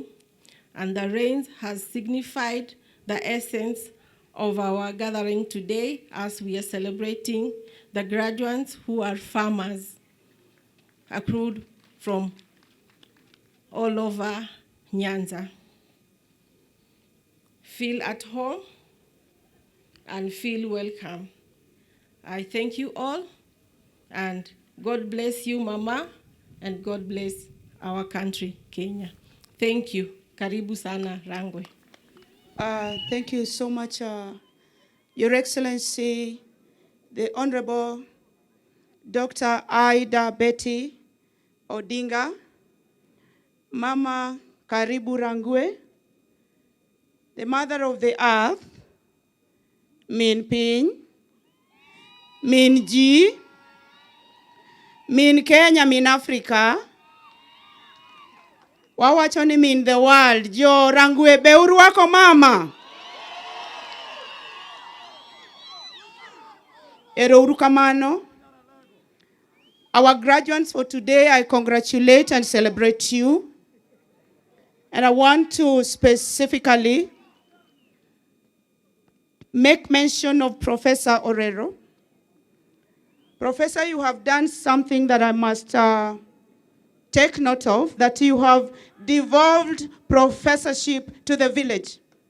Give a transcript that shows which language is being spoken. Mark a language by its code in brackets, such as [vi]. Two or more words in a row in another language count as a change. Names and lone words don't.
[en] And the rains has signified the essence of our gathering today as we are celebrating the graduates who are farmers accrued from all over Nyanza. Feel at home and feel welcome. I thank you all, and God bless you, Mama, and God bless our country, Kenya. Thank you. [sw] Karibu sana, Rangwe. [en] Thank you so much, Your Excellency, the Honorable Dr. Ida Betty Odinga, Mama Karibu Rangwe, the mother of the earth, [luo] Min Piny, Min Ji, Min Kenya, Min Africa, wawacho ni Min [en] the world, [luo] Jo Rangwe beuru wako mama. Ero uru kamano. [en] Our graduates for today, I congratulate and celebrate you. And I want to specifically make mention of Professor Orero. Professor, you have done something that I must take note of, that you have devolved professorship to the village.